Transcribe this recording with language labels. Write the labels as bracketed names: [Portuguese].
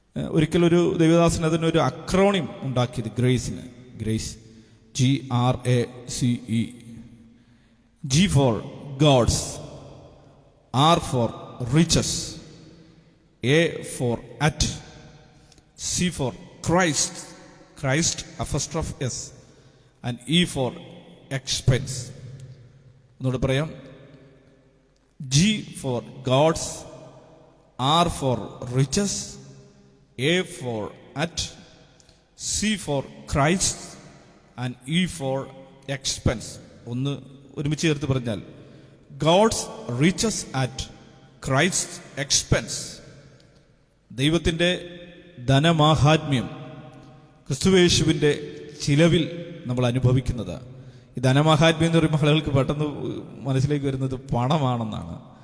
[Malayalam] ഒരിക്കലൊരു ദൈവദാസൻ അതിനൊരു അക്രോണിം ഉണ്ടാക്കിയത് ഗ്രേസിന്. Grace, GRACE. [English] G for God's, R for riches, A for at, C for Christ, apostrophe S, and E for expense. [Malayalam] ഒന്നുകൂടെ പറയാം. [English] G for God's, R for riches, A for at, C for Christ, and E for expense. [Malayalam] ഒന്ന് ഒരുമിച്ച് ചേർത്ത് പറഞ്ഞാൽ, [English] God's riches at Christ expense. [Malayalam] ദൈവത്തിൻ്റെ ധനമാഹാത്മ്യം ക്രിസ്തുവേശുവിൻ്റെ ചിലവിൽ നമ്മൾ അനുഭവിക്കുന്നത്. ഈ ധനമാഹാത്മ്യം എന്ന് പറയുമ്പോൾ ആളുകൾക്ക് പെട്ടെന്ന് മനസ്സിലേക്ക് വരുന്നത് പണമാണെന്നാണ്.